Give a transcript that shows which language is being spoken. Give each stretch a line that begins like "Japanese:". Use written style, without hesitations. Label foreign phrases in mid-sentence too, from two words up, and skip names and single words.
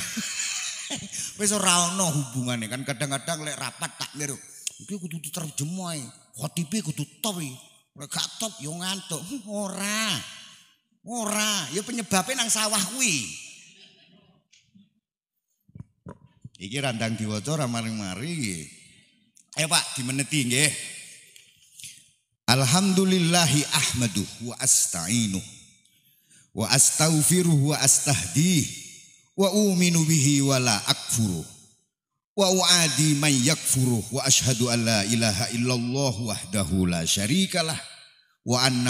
Javanese: Wis ora ana hubungane kan kadang-kadang lek rapat takmir iki kudu diterjemah. Khotibe kudu top iki. Lek gak top yo ngantuk. Ora. Ya penyebabnya nang sawah kuwi. Iki randang diwaca ora mari-mari. Ayo Pak dimeneti nggih.
Arabic: الحمد لله أحمده وأستعينه وأستغفره وأستهديه وأومن به ولا أكفره وأعادي من يكفره وأشهد أن لا إله إلا الله وحده لا شريك له وأن